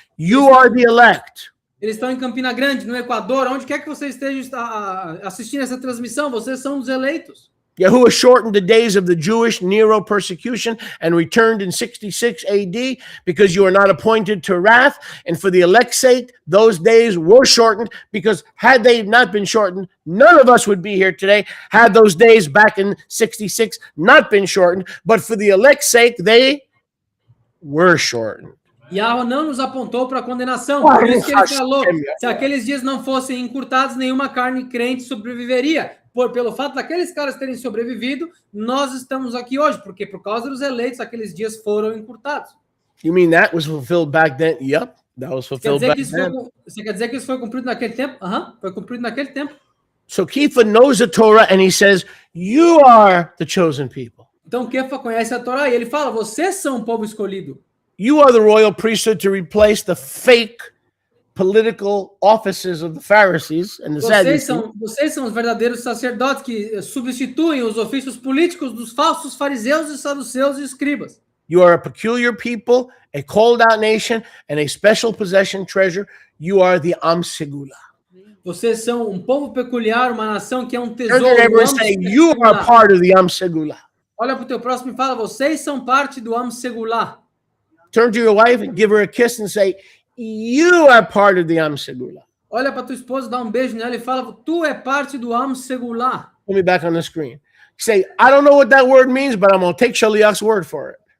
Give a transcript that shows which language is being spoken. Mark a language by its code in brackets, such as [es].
[en] You are the elect. [pt] Eles estão em Campina Grande, no Equador, onde quer que você esteja assistindo essa transmissão, vocês são os eleitos. [en] Yahuwah shortened the days of the Jewish Nero persecution and returned in 66 AD because you are not appointed to wrath. And for the elect's sake, those days were shortened because had they not been shortened, none of us would be here today. Had those days back in 66 not been shortened, but for the elect's sake, they were shortened. [pt] Yahweh não nos apontou para condenação, por isso que ele falou, se aqueles dias não fossem encurtados, nenhuma carne crente sobreviveria. Pelo fato daqueles caras terem sobrevivido, nós estamos aqui hoje, porque por causa dos eleitos, aqueles dias foram encurtados. [en] You mean that was fulfilled back then? Yep, that was fulfilled back then. [pt] Você quer dizer que isso foi cumprido naquele tempo? Foi cumprido naquele tempo. [en] So Kepha knows the Torah and he says, you are the chosen people. [pt] Então Kefa conhece a Torá e ele fala, vocês são o povo escolhido. [en] You are the royal priesthood to replace the fake political offices of the Pharisees and the Sadducees. [pt] Vocês são os verdadeiros sacerdotes que substituem os ofícios políticos dos falsos fariseus e saduceus e escribas. [en] You are a peculiar people, a called out nation, and a special possession treasure. You are the Am Segula. [pt] Vocês são um povo peculiar, uma nação que é um [en] Turn [pt] tesouro. [en] to your neighbor and say, you are part of the Am Segula. [pt] Olha para o teu próximo e fala, vocês são parte do Am Segulá. [en] Turn to your wife and give her a kiss and say, you are part of the Am Segula. [pt] Olha para tua esposa, dá um beijo nela e fala, tu é parte do Am Segulá. [en] Put me back on the screen. Say, I don't know what that word means, but I'm going to take Shaliach's word for it.